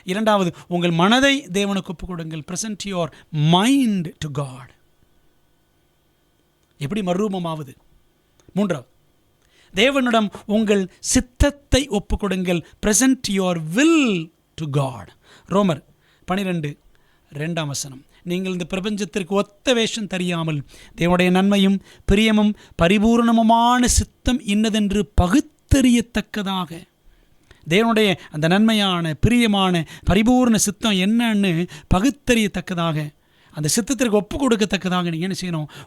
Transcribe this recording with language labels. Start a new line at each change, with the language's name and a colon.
Tamil: 2வது, உங்கள் மனதை தேவனுக்கு ஒப்பு கொடுங்கள்.
English: present your mind to God.
Tamil: எப்படி மறுரூபமாவது? 3வது, தேவனிடம் உங்கள் சித்தத்தை ஒப்பு கொடுங்கள்.
English: present your will to God.
Tamil: ரோமர் 12:2 நீங்கள் இந்த பிரபஞ்சத்திற்கு ஒத்த வேஷம் தெரியாமல் தேவனுடைய நன்மையும் பிரியமும் பரிபூர்ணமுமான சித்தம் இன்னதென்று பகுத்தறியத்தக்கதாக, தேவனுடைய அந்த நன்மையான பிரியமான பரிபூர்ண சித்தம் என்னன்னு பகுத்தறியத்தக்கதாக, அந்த சித்தத்திற்கு ஒப்பு கொடுக்கத்தக்கதாக நீங்கள் என்ன செய்யணும்?